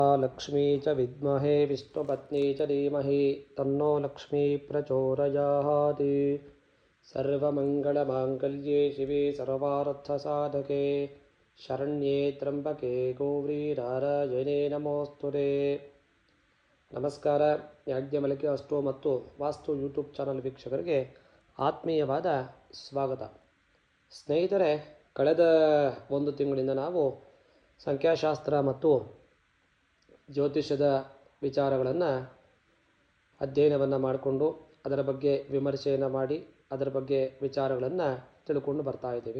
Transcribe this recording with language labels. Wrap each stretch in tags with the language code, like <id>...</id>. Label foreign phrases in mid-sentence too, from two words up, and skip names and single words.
<sa>लक्ष्मी च विद्महे विष्णुपत्नी च धीमहि तन्नो लक्ष्मी प्रचोदयात्। सर्वमङ्गलमाङ्गल्ये शिवे सर्वार्थसाधके शरण्ये त्र्यम्बके गौरी ನಾರಾಯಣೇ ನಮೋಸ್ತುತೆ.</sa> <kn>ನಮಸ್ಕಾರ. ಯಾಜ್ಞವಲ್ಕ್ಯ ಅಷ್ಟೋ ಮತ್ತು ವಾಸ್ತು ಯೂಟ್ಯೂಬ್ ಚಾನಲ್ ವೀಕ್ಷಕರಿಗೆ ಆತ್ಮೀಯವಾದ ಸ್ವಾಗತ. ಸ್ನೇಹಿತರೆ, ಕಳೆದ ಒಂದು ತಿಂಗಳಿಂದ ನಾವು ಸಂಖ್ಯಾಶಾಸ್ತ್ರ ಮತ್ತು ಜ್ಯೋತಿಷ್ಯದ ವಿಚಾರಗಳನ್ನು ಅಧ್ಯಯನವನ್ನು ಮಾಡಿಕೊಂಡು ಅದರ ಬಗ್ಗೆ ವಿಮರ್ಶೆಯನ್ನು ಮಾಡಿ ಅದರ ಬಗ್ಗೆ ವಿಚಾರಗಳನ್ನು ತಿಳ್ಕೊಂಡು ಬರ್ತಾ ಇದ್ದೀವಿ.</kn>